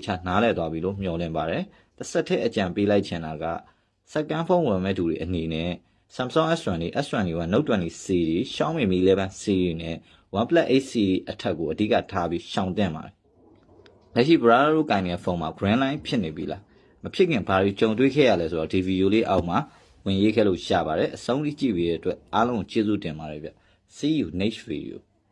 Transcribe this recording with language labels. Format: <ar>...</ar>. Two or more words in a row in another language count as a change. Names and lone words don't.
<my>ချာနားလည်သွားပြီလို့မျှော်လင့်ပါတယ်တစ်ဆက်တည်းအကြံပေးလိုက်ချင်တာကစက္ကန့်ဖုန်းဝယ်မဲ့သူတွေအနေနဲ့ Samsung S20 S21 Note 20 series Xiaomi Mi 11 series နဲ့ OnePlus 8 series အထက်ကိုအဓိကထားပြီးရှောင်တင်ပါတယ်လက်ရှိ brother တို့ကင်နေတဲ့ဖုန်းမှာ</my> <en>green line</en> <my>ဖြစ်နေပြီလားမဖြစ်ခင်ဘာတွေကြုံတွေ့ခဲ့ရလဲဆိုတော့ဒီ video လေးအောက်မှာဝင်ရေးခဲ့လို့ရပါတယ်အဆုံးထိကြည့်ပြီးတဲ့အတွက်အားလုံးကိုကျေးဇူးတင်ပါတယ်ဗျ</my> <en>See you next video</en>